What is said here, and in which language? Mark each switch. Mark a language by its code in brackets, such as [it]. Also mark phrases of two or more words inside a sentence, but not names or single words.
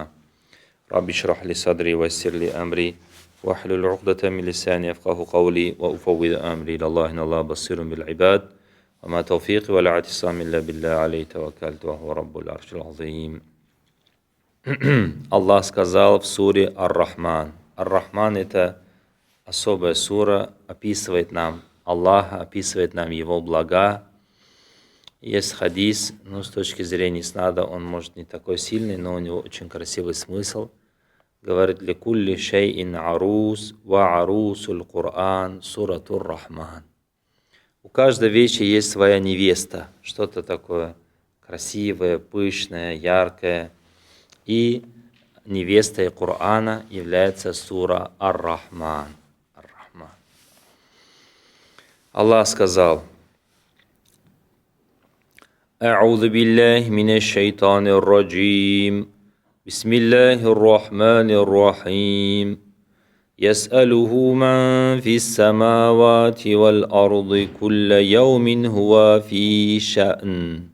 [ar] رب اشرح لي صدري ويسر لي أمري واحلل عقدة من لساني يفقهوا قولي وأفوض أمري إلى الله إن الله بصير بالعباد وما توفيقي ولا اعتصام إلا بالله عليه توكلت وهو رب العرش العظيم. [ru] Аллах сказал в суре Ар-Рахман. Ар-Рахман — это особая сура, описывает нам Аллаха, описывает нам Его блага. Есть хадис, с точки зрения иснада он может не такой сильный, но у него очень красивый смысл. Говорит: [ar] «لكل شيء عروس وعروس القرآن سورة الرحمن». [ru] У каждой вещи есть своя невеста, что-то такое красивое, пышное, яркое. И невестой Корана является сура Ар-Рахман. Аллах сказал: [ar] «أعوذ بالله من الشيطان الرجيم. بسم الله الرحمن الرحيم. يسأله من في السماوات والأرض كل يوم هو في شأن.